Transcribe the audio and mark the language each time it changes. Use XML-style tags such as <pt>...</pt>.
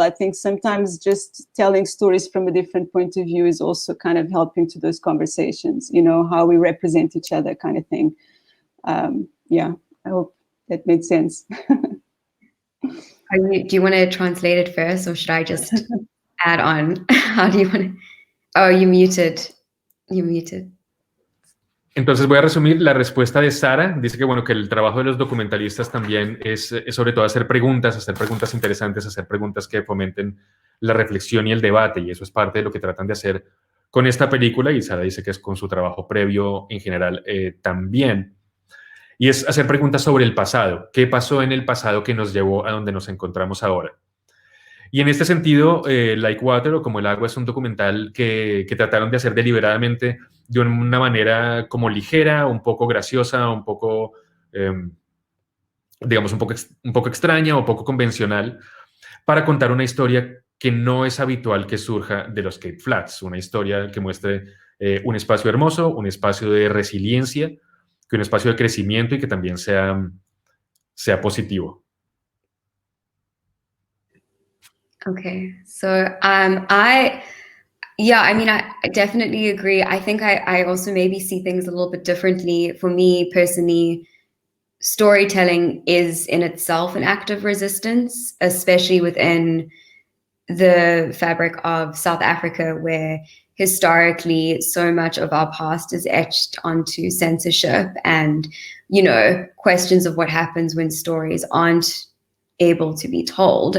<en>I think sometimes just telling stories from a different point of view is also kind of helping to those conversations, you know, how we represent each other kind of thing. Yeah, I hope that made sense. Do you want to translate it first, or should I just add on? How do you want to? Oh, you muted. You muted.</en> <es>Entonces voy a resumir la respuesta de Sara. Dice que, bueno, que el trabajo de los documentalistas también es sobre todo hacer preguntas interesantes, hacer preguntas que fomenten la reflexión y el debate, y eso es parte de lo que tratan de hacer con esta película, y Sara dice que es con su trabajo previo en general también. Y es hacer preguntas sobre el pasado. ¿Qué pasó en el pasado que nos llevó a donde nos encontramos ahora? Y en este sentido, Like Water, o Como el agua, es un documental que trataron de hacer deliberadamente de una manera como ligera, un poco graciosa, un poco, digamos, un poco extraña o poco convencional, para contar una historia que no es habitual que surja de los Cape Flats, una historia que muestre un espacio hermoso, un espacio de resiliencia, que un espacio de crecimiento y que también sea positivo.</es> <en>Okay, so I definitely agree. I think I also maybe see things a little bit differently. For me personally, storytelling is in itself an act of resistance, especially within the fabric of South Africa, where historically so much of our past is etched onto censorship and, you know, questions of what happens when stories aren't able to be told.</en>